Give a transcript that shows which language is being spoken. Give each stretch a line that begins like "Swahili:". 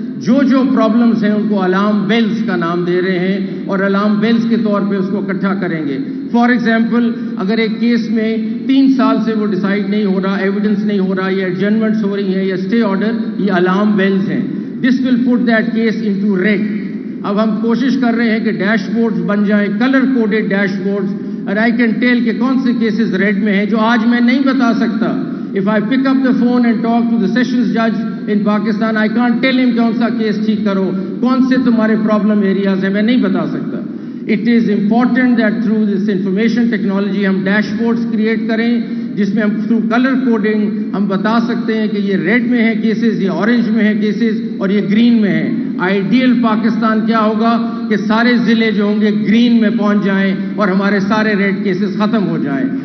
Urdu: جو پرابلمز ہیں ان کو الارم بیلز کا نام دے رہے ہیں، اور الارم بیلز کے طور پہ اس کو اکٹھا کریں گے۔ فار ایگزامپل، اگر ایک کیس میں 3 سال سے وہ ڈیسائیڈ نہیں ہو رہا، ایویڈنس نہیں ہو رہا، یا ایڈجرنمنٹس ہو رہی ہیں یا اسٹے آرڈر، یہ الارم بیلز ہیں۔
English: This will put that case into red.
Urdu: اب ہم کوشش کر رہے ہیں کہ ڈیش بورڈز بن جائیں، colour coded dash boards,
English: and I can tell
Urdu: کہ کون سے cases red میں ہیں جو آج میں نہیں بتا سکتا.
English: If I pick up the phone and talk to the sessions judge in Pakistan, I can't tell him
Urdu: کون سا کیس ٹھیک کرو, کون سے تمہارے problem areas ہیں, میں نہیں بتا سکتا.
English: It is important that through this information technology
Urdu: ہم dashboards create کریں جس میں ہم
English: through color coding
Urdu: ہم بتا سکتے ہیں کہ یہ ریڈ میں ہے کیسز, یہ اورنج میں ہے کیسز اور یہ گرین میں ہے. آئیڈیل پاکستان کیا ہوگا کہ سارے ضلع جو ہوں گے گرین میں پہنچ جائیں اور ہمارے سارے ریڈ کیسز ختم ہو جائیں.